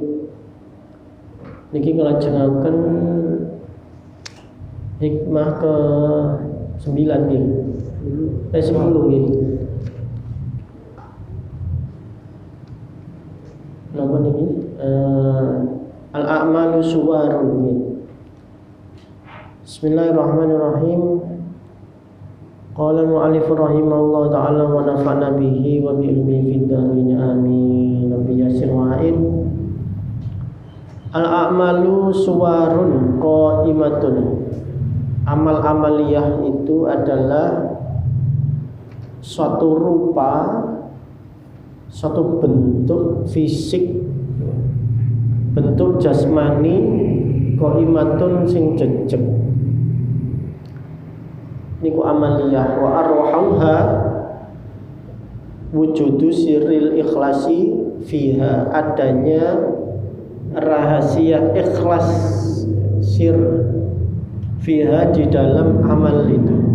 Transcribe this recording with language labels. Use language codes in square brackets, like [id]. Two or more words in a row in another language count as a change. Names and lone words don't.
[jv] Niki nglajengaken hikmah ke 9 nggih. 10 nggih. Napa niki? [ar] الأعمال صور nggih. بسم الله الرحمن الرحيم. قال المؤلف رحمه الله تعالى ونفعنا به وبعلمه في الدارين آمين. رب يسر وأعن. الأعمال صور قائمة. [id] Amal-amaliyah itu adalah suatu rupa, suatu bentuk fisik, bentuk jasmani qaimatun [jv] sing jejeg. Niku amaliyah. [ar] وأرواحها وجود سر الإخلاص فيها, [id] adanya rahasia ikhlas [ar] سر فيها [id] di dalam amal itu.